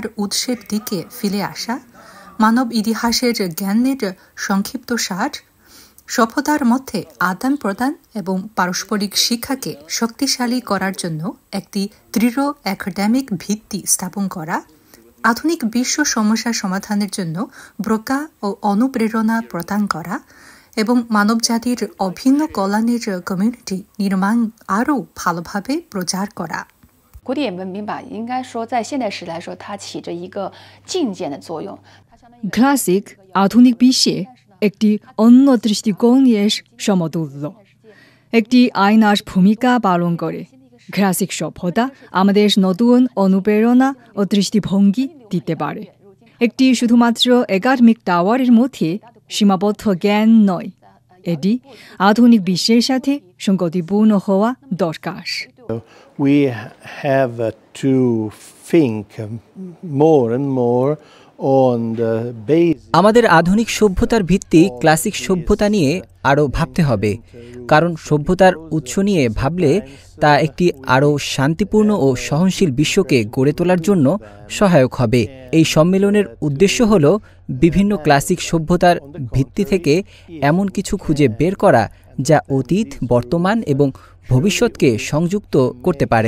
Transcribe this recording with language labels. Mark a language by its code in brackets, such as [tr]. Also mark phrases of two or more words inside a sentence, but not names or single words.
[bn] উৎসের দিকে ফিরে আসা, মানব ইতিহাসের জ্ঞানের সংক্ষিপ্তসার, সভ্যতার মধ্যে আদান প্রদান এবং পারস্পরিক শিক্ষাকে শক্তিশালী করার জন্য একটি দৃঢ় একাডেমিক ভিত্তি স্থাপন করা, আধুনিক বিশ্ব সমস্যা সমাধানের জন্য ব্রোকা ও অনুপ্রেরণা প্রদান করা এবং মানবজাতির অভিন্ন কল্যাণের কমিউনিটি নির্মাণ আরও ভালোভাবে প্রচার করা। [zh] 古典文明吧，应该说在现代史来说，它起着一个借鉴的作用。 [bn] ক্লাসিক আধুনিক বিশ্বে একটি অন্য দৃষ্টিকোণের সমতুল্য, একটি আয়নার ভূমিকা পালন করে। ক্লাসিক সভ্যতা আমাদের নতুন অনুপ্রেরণা ও দৃষ্টিভঙ্গি দিতে পারে। একটি শুধুমাত্র একাডেমিক টাওয়ারের মধ্যে সীমাবদ্ধ জ্ঞান নয়, এটি আধুনিক বিশ্বের সাথে সঙ্গতিপূর্ণ হওয়া দরকার। [en] We have to think more and more on the base. [bn] আমাদের আধুনিক সভ্যতার ভিত্তি ক্লাসিক সভ্যতা নিয়ে আরও ভাবতে হবে, কারণ সভ্যতার উৎস নিয়ে ভাবলে তা একটি আরও শান্তিপূর্ণ ও সহনশীল বিশ্বকে গড়ে তোলার জন্য সহায়ক হবে। এই সম্মেলনের উদ্দেশ্য হল বিভিন্ন ক্লাসিক সভ্যতার ভিত্তি থেকে এমন কিছু খুঁজে বের করা যা অতীত, বর্তমান এবং ভবিষ্যৎকে সংযুক্ত করতে পারে।